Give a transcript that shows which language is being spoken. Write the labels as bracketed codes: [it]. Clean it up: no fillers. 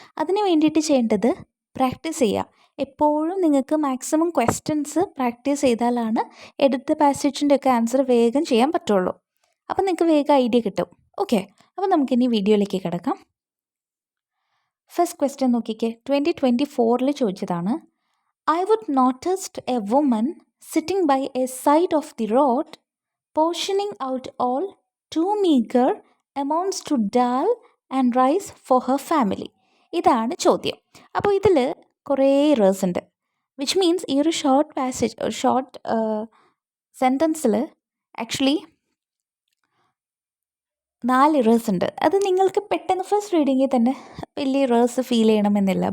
[ml] അതിന് വേണ്ടിയിട്ട് ചെയ്യേണ്ടത് പ്രാക്ടീസ് ചെയ്യുക. എപ്പോഴും നിങ്ങൾക്ക് മാക്സിമം ക്വസ്റ്റ്യൻസ് പ്രാക്ടീസ് ചെയ്താലാണ് എഡിറ്റ് ദ പാസേജിൻ്റെ ഒക്കെ ആൻസർ വേഗം ചെയ്യാൻ പറ്റുള്ളൂ. അപ്പോൾ നിങ്ങൾക്ക് വേഗം ഐഡിയ കിട്ടും. ഓക്കെ, അപ്പോൾ നമുക്കിനി വീഡിയോയിലേക്ക് കിടക്കാം. ഫസ്റ്റ് ക്വസ്റ്റ്യൻ നോക്കിക്കേ, 2024 ചോദിച്ചതാണ്. [en] I would noticed a woman sitting by a side of the road, portioning out all too meager amounts to dal and rice for her family. [ml] ഇതാണ് ചോദ്യം. അപ്പോൾ ഇതിൽ കുറേ ഇറേഴ്സ് ഉണ്ട്, വിച്ച് മീൻസ് ഈ ഒരു short passage, short സെൻറ്റൻസിൽ actually 4 errors ഉണ്ട്. അത് നിങ്ങൾക്ക് പെട്ടെന്ന് ഫസ്റ്റ് റീഡിങ്ങിൽ തന്നെ വലിയ ഇറേഴ്സ് ഫീൽ ചെയ്യണമെന്നില്ല.